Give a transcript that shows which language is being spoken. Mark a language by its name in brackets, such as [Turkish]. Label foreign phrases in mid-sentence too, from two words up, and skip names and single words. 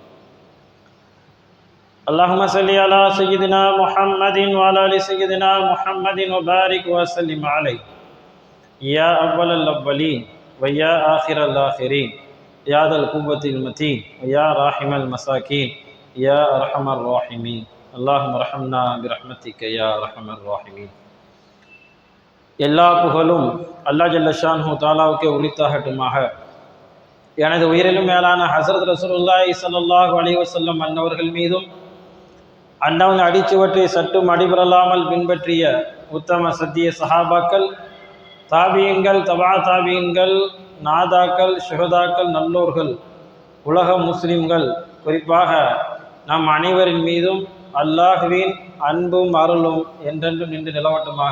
[Arabic] اللهم صل على سيدنا محمد وعلى ال سيدنا محمد وبارك وسلم عليه يا اول الاولين ويا آخر الآخرين يا ذا القوة المتين ويا راحم المساكين يا أرحم الراحمين. اللهم ارحمنا برحمتك يا أرحم الراحمين. [Tamil] எல்லா புகழும் அல்லாஹ் [Arabic] جل شأنه [Tamil] தஆலாவுக்கே உரித்தாகட்டுமாக. எனது உயிரிலும் மேலான ஹஸரத் [Arabic] رسول الله صلى الله عليه وسلم [Tamil] அன்னவர்கள் மீதும் அன்னவங்க அடிச்சுவற்றை சற்றும் அடிபரலாமல் பின்பற்றிய உத்தம சத்திய சஹாபாக்கள், தாபியன்கள், தபா தாபியன்கள், நாதாக்கள், ஷுஹதாக்கள், நல்லோர்கள், உலக முஸ்லிம்கள், குறிப்பாக நம் அனைவரின் மீதும் அல்லாஹ்வின் அன்பும் அருளும் என்றென்றும் நின்று நிலவட்டுமாக.